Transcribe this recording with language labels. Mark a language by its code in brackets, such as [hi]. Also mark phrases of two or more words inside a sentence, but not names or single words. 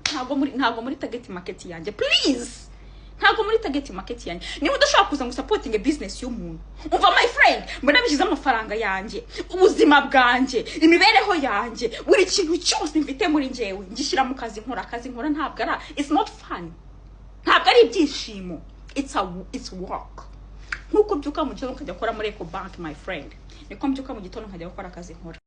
[rw] Ntabwo muri, ntabwo muri [en] target market [rw] yanjye. [en] Please! [rw] Ntabwo muri [en] target market [rw] yanjye. Niba udashaka kuza ngo usapotinge business y'umuntu. Umva [en] my friend, [rw] mbona bishyize amafaranga yanjye, ubuzima bwanjye, imibereho yanjye, buri kintu cyose mfite muri njyewe, ngishyira mu kazi nkora. Akazi nkora ntabwo ari, [en] it's not fun. [rw] Ntabwo ari ibyishimo. [en] It's a, it's work. [rw] Nkuko mbyuka mu gitondo nkajya gukora muri Eco Bank, [en] my friend. [rw] Niko mbyuka mu gitondo nkajya gukora akazi nkora.